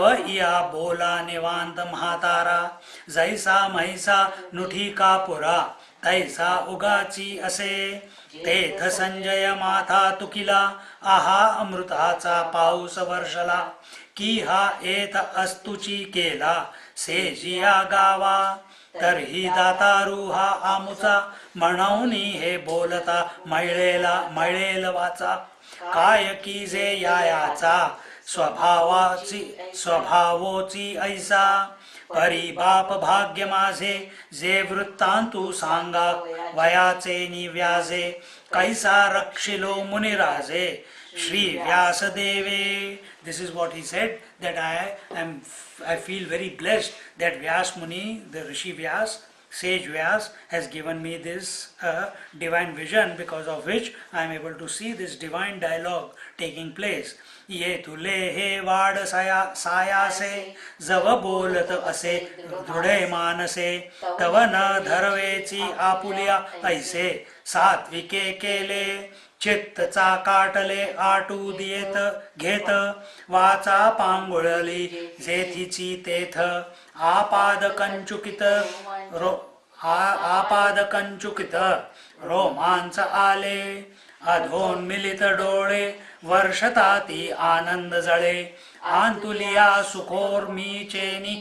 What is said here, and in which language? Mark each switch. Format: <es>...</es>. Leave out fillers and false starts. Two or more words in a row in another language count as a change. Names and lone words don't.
<mr>इया बोला निवांत म्हातारा जैसा म्हैसा नुठी कापुरा तैसा उगाची असे तेथ संजय माथा तुकिला आहा अमृताचा पाऊस वर्षला की हा येत अस्तुची केला सेजिया गावा तरही दातारू हा आमुचा म्हणूनी हे बोलता मळेल वाचा काय की जे याचा स्वभावोची ऐसा परी बाप भाग्य माझे जे वृत्तांतू सांगा वयाचे निव्याजे कैसा रक्षिलो मुनिराजे Shri Vyasadeve.</mr> <en>This is what he said, that I feel very blessed that Vyas Muni, the Rishi Vyas, sage Vyas, has given me this divine vision, because of which I am able to see this divine dialogue taking place.</en> <mr>ये तुले हे वाद सायासे जव बोलत असे दृढे मनसे तव न धरवेचि आपुल्या ऐसे सात्विके केले चित्तचा काटले आटू दियेत घेत वाचा पांगुळली जेथीची तेथ आपाद कंचुकित रोमांच आले अधोन्मिलित डोळे वर्षताती आनंद जळे आंतुलिया सुखोर्मीचेनी</mr>